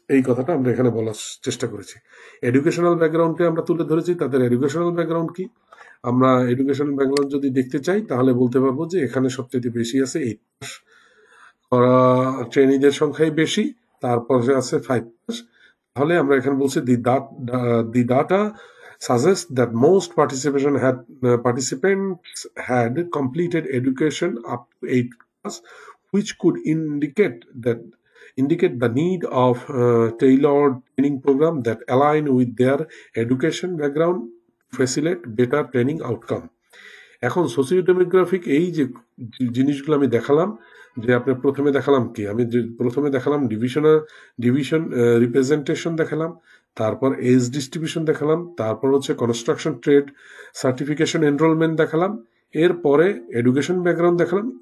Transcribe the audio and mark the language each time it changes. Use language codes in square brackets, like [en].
[bn] এই কথাটা আমরা এখানে বলার চেষ্টা করেছি। এডুকেশনাল ব্যাকগ্রাউন্ডে আমরা তুলে ধরেছি তাদের এডুকেশনাল ব্যাকগ্রাউন্ড কি। আমরা এডুকেশনাল ব্যাকগ্রাউন্ড যদি দেখতে চাই তাহলে বলতে পারবো যে এখানে সবচেয়ে বেশি আছে 8 পাস করা ট্রেনিদের সংখ্যাই বেশি, তারপরে আছে 5 পাস। তাহলে আমরা এখানে বলছি [en] The data suggests that most participants had completed education up to 8 class, which could indicate the need of tailored training program that align with their education background facilitate better training outcome. [bn] এখন socio demographic এই যে জিনিসগুলো আমি দেখালাম, যে আপনার প্রথমে দেখালাম কি, আমি প্রথমে দেখালাম ডিভিশন রিপ্রেজেন্টেশন দেখালাম, তারপর এজ ডিস্ট্রিবিউশন দেখালাম, তারপর হচ্ছে কনস্ট্রাকশন ট্রেড সার্টিফিকেশন এনরোলমেন্ট দেখালাম, এরপরে এডুকেশন ব্যাকগ্রাউন্ড দেখালাম।